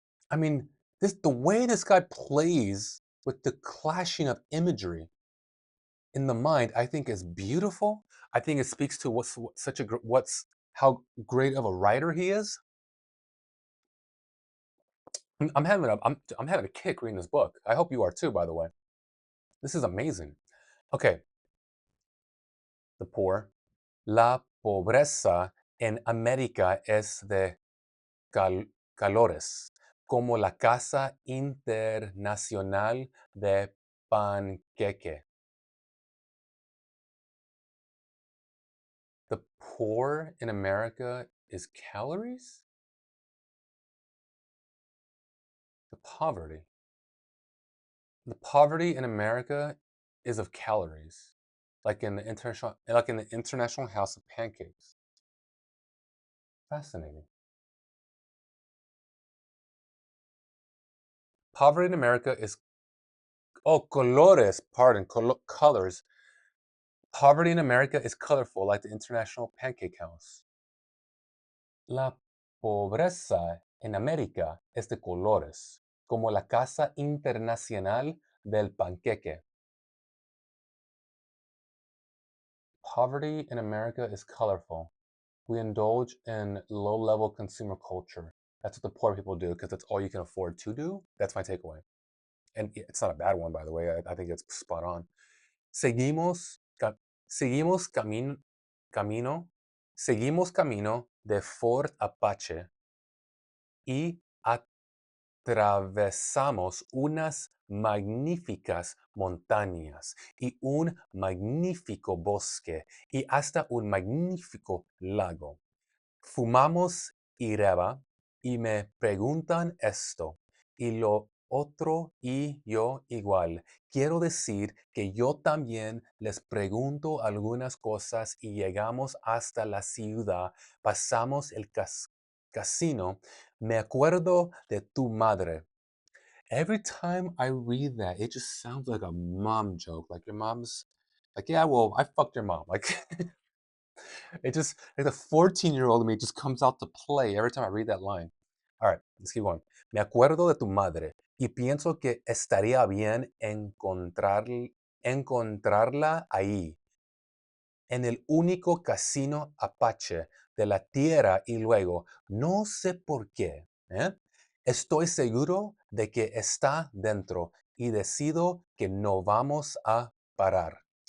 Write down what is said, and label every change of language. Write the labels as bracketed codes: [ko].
[en] I mean, the way this guy plays with the clashing of imagery in the mind, I think is beautiful. I think it speaks to what's how great of a writer he is. I'm having a kick reading this book. I hope you are too, by the way. This is amazing. Okay, the poor. [es] La pobreza en América es de calores, como la Casa Internacional de Panqueque. [en] The poor in America is calories? The poverty. The poverty in America is of calories, like in the International House of Pancakes. Fascinating. Poverty in America is colores, pardon, colors. Poverty in America is colorful, like the International Pancake House. [es] La pobreza en América es de colores, como la Casa Internacional del Panqueque. [en] Poverty in America is colorful. We indulge in low-level consumer culture. That's what the poor people do because that's all you can afford to do. That's my takeaway. And it's not a bad one, by the way. I think it's spot on. [es] Seguimos, seguimos camino, seguimos camino de Fort Apache y atravesamos unas magníficas montañas y un magnífico bosque y hasta un magnífico lago. Fumamos hierba y me preguntan esto y lo otro y yo igual. Quiero decir que yo también les pregunto algunas cosas y llegamos hasta la ciudad, pasamos el casino. Me acuerdo de tu madre. [en] Every time I read that, it just sounds like a mom joke. Like your mom's like, yeah, well, I fucked your mom. Like it just like the 14-year-old in me just comes out to play every time I read that line. All right, let's keep going. [es] Me acuerdo de tu madre y pienso que estaría bien encontrarla ahí, en el único casino Apache de la Tierra y luego, no sé por qué, ¿eh? Estoy seguro de que está dentro y decido que no vamos a parar.